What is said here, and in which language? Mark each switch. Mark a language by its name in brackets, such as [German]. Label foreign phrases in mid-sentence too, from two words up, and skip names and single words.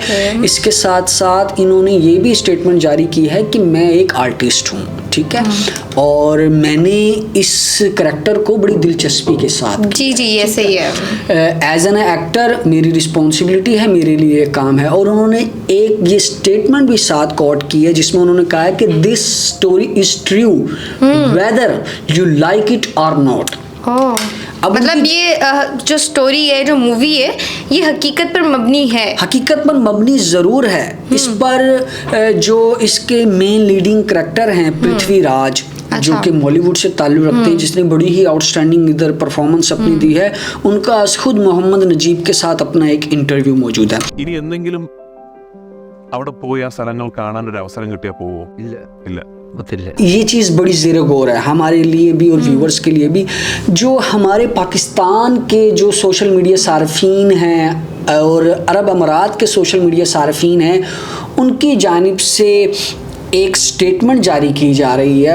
[Urdu] اس کے ساتھ ساتھ انہوں نے یہ بھی اسٹیٹمنٹ جاری کی ہے کہ میں ایک آرٹسٹ ہوں، ٹھیک ہے، اور میں نے اس کریکٹر کو بڑی دلچسپی کے ساتھ, جی ایسے ہی ہے, [English] as an actor [Urdu] میری ریسپانسبلٹی ہے، میرے لیے کام ہے. اور انہوں نے ایک یہ اسٹیٹمنٹ بھی ساتھ کوٹ کی ہے جس میں انہوں نے کہا ہے کہ [English] this story is true whether you like it [Urdu] और नॉट। اب مطلب یہ جو اسٹوری ہے، جو مووی ہے، یہ حقیقت پر مبنی ہے, حقیقت پر مبنی ضرور ہے. اس پر جو اس کے [English] main leading character [Urdu] ہیں پرتھوی راج، جو کہ بالی ووڈ سے تعلق رکھتے ہیں، جس نے بڑی ہی آؤٹ اسٹینڈنگ ادھر پرفارمنس اپنی دی ہے، ان کا خود محمد نجیب کے ساتھ اپنا ایک انٹرویو موجود ہے. [Malayalam] ഇനി എന്തെങ്കിലും അവിടെ പോയി ആ സ്ഥലങ്ങൾ കാണാൻ ഒരു അവസരം കിട്ടിയാൽ പോവോ? ഇല്ല. [Urdu] یہ چیز بڑی زیر غور ہے ہمارے لیے بھی اور ویورز کے لیے بھی. جو ہمارے پاکستان کے جو [English] social media surfers [Urdu] ہیں اور عرب امارات کے [English] social media surfers [Urdu] ہیں، ان کی جانب سے ایک اسٹیٹمنٹ جاری کی جا رہی ہے.